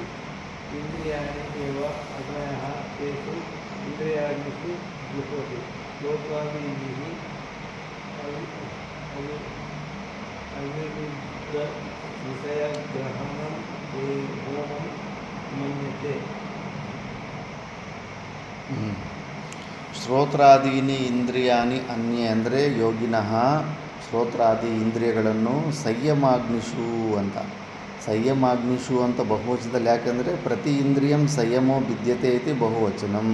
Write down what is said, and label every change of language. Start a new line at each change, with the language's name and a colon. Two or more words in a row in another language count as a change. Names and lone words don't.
Sanskrit: इन्द्रियाणि एव अग्नयः तेषु इन्द्रियादिषु जुह्वति। श्लोकादिभिः अविरुद्धविषयग्रहणं होमं मन्यते। ಶ್ರೋತ್ರಾದೀನಿ ಇಂದ್ರಿಯಾನಿ ಅನ್ಯೇ
Kannada: ಅಂದರೆ ಯೋಗಿನಃ ಶ್ರೋತ್ರಾದಿ ಇಂದ್ರಿಯಗಳನ್ನು ಸಂಯಮಾಗ್ನಿಷು ಅಂತ. ಸಂಯಮಾಗ್ನಿಷು ಅಂತ ಬಹುವಚನದಲ್ಲಿ ಯಾಕೆಂದರೆ
Sanskrit: ಪ್ರತಿ ಇಂದ್ರಿಯಂ ಸಂಯಮೋ ವಿದ್ಯತೆ ಇತಿ ಬಹುವಚನಂ.